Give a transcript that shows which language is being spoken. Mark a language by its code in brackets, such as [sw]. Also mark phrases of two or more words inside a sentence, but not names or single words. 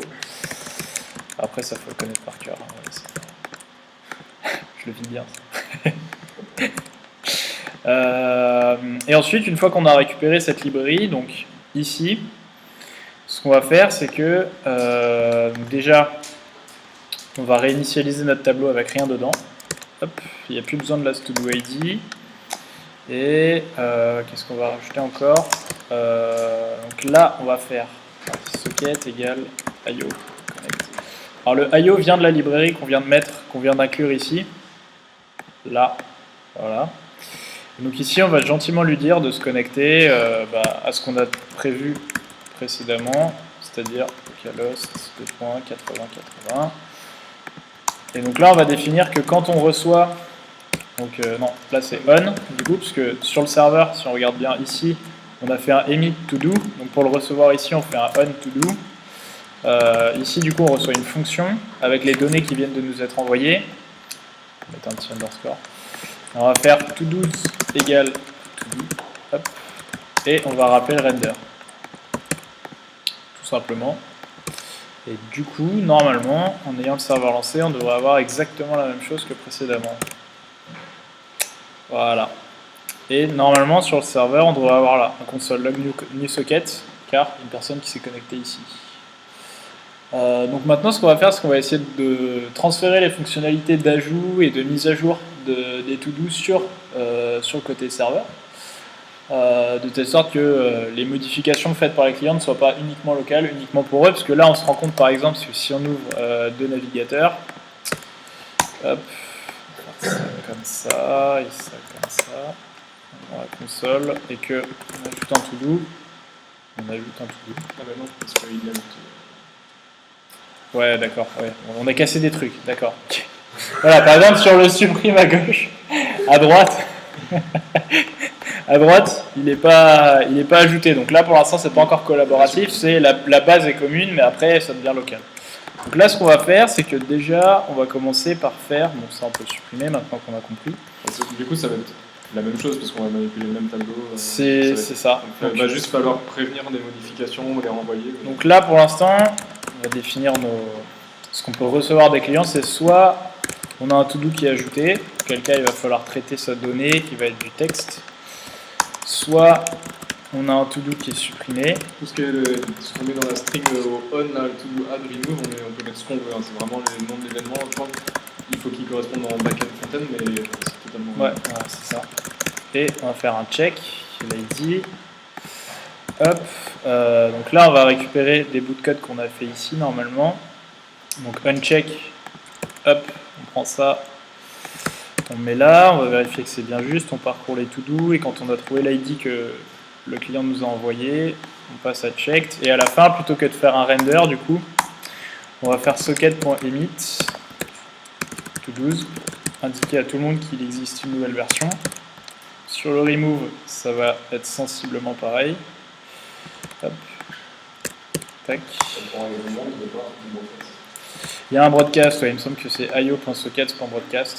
[fr] Après ça faut le connaître par cœur, hein, ouais, je le vis bien ça. Et ensuite, une fois qu'on a récupéré cette librairie, donc ici, ce qu'on va faire, c'est que déjà, on va réinitialiser notre tableau avec rien dedans. Hop, il n'y a plus besoin de [en] last to do ID. [fr] Et qu'est-ce qu'on va rajouter encore? Donc là, on va faire socket égale IO connect. Alors le IO vient de la librairie qu'on vient de mettre, qu'on vient d'inclure ici. Là, voilà. Donc ici, on va gentiment lui dire de se connecter à ce qu'on a prévu précédemment, c'est-à-dire localhost 2.80.80. Et donc là, on va définir que quand on reçoit, donc non, là c'est on, du coup, parce que sur le serveur, si on regarde bien ici, on a fait un emit to do, donc pour le recevoir ici, on fait un on to do. Ici, du coup, on reçoit une fonction avec les données qui viennent de nous être envoyées. On va mettre un petit underscore. On va faire todos égale todo, hop, et on va rappeler le render. Tout simplement. Et du coup, normalement, en ayant le serveur lancé, on devrait avoir exactement la même chose que précédemment. Voilà. Et normalement, sur le serveur, on devrait avoir là un [en] console log new socket, [fr] car une personne qui s'est connectée ici. Donc maintenant, ce qu'on va faire, c'est qu'on va essayer de transférer les fonctionnalités d'ajout et de mise à jour des to-do sur le côté serveur, de telle sorte que les modifications faites par les clients ne soient pas uniquement locales, uniquement pour eux, parce que là, on se rend compte, par exemple, que si on ouvre deux navigateurs, hop, on va faire ça comme ça, et ça comme ça, dans la console, et que on ajoute un to-do, on ajoute un to-do. Ah bah non, parce qu'il y a le Ouais, d'accord, ouais. On a cassé des trucs, d'accord. Voilà, par exemple, sur le supprime à gauche, à droite, il n'est pas ajouté. Donc là, pour l'instant, c'est pas encore collaboratif, c'est la base est commune, mais après, ça devient local. Donc là, ce qu'on va faire, c'est que déjà, on va commencer par faire, bon, ça on peut le supprimer maintenant qu'on a compris. Du coup, ça va être la même chose, parce qu'on va manipuler le même tableau. C'est ça. Donc, il va juste falloir prévenir des modifications, les renvoyer. Donc là, pour l'instant, on va définir ce qu'on peut recevoir des clients, c'est soit on a un to-do qui est ajouté, auquel cas il va falloir traiter sa donnée qui va être du texte, soit on a un to-do qui est supprimé. Tout ce qu'on met dans la string au on, là, le to-do add, remove, on peut mettre ce qu'on veut, hein. C'est vraiment les noms de l'événement. Je pense qu'il faut qu'ils correspondent en back-end front-end, mais c'est totalement... Ouais, c'est ça. Et on va faire un check, l'ID. Hop, donc là on va récupérer des bouts de code qu'on a fait ici normalement. Donc uncheck, hop, on prend ça, on met là, on va vérifier que c'est bien juste, on parcourt les to-do et quand on a trouvé l'ID que le client nous a envoyé, on passe à checked et à la fin, plutôt que de faire un render, du coup, on va faire socket.emit to-dos, indiquer à tout le monde qu'il existe une nouvelle version. Sur le remove, ça va être sensiblement pareil. Hop. Tac. Il y a un broadcast, ouais, il me semble que c'est io.sockets.broadcast.